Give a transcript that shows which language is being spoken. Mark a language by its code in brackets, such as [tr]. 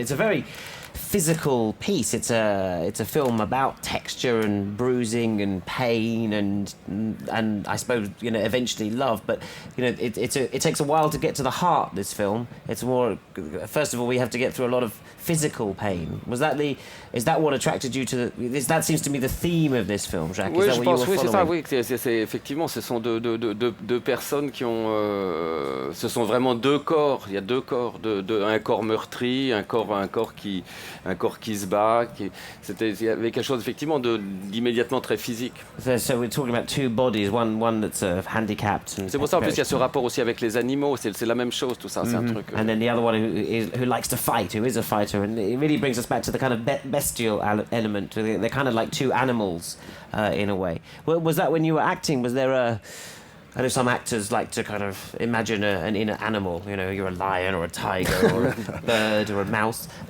[en] It's a very physical piece. It's a film about texture and bruising and pain and I suppose eventually love. But it takes a while to get to the heart. This film. It's more. First of all, we have to get through a lot of physical pain. Is that what attracted you to that seems to me the theme of this film, Jacques? [fr] Oui, [en] is that [fr] je [en] what [fr] pense, [en] you were [fr] oui, c'est ça, [en] following? [fr] oui. Effectivement, ce sont deux personnes qui ont. Ce sont vraiment deux corps. Il y a deux corps, un corps meurtri, un corps qui se bat. Il y avait quelque chose effectivement d'immédiatement très physique. [en] So we're talking about two bodies, one that's handicapped. [fr] C'est pour ça en plus il y a ce rapport aussi avec les animaux. C'est la même chose, tout ça. C'est un truc. [en] And then the other one who likes to fight, who is a fighter, and it really brings us back to the kind of bestial element. They're kind of like two animals in a way. Was that when you were acting? Was there I know some actors like to kind of imagine an inner animal. You're a lion or a tiger or a bird or a mouse.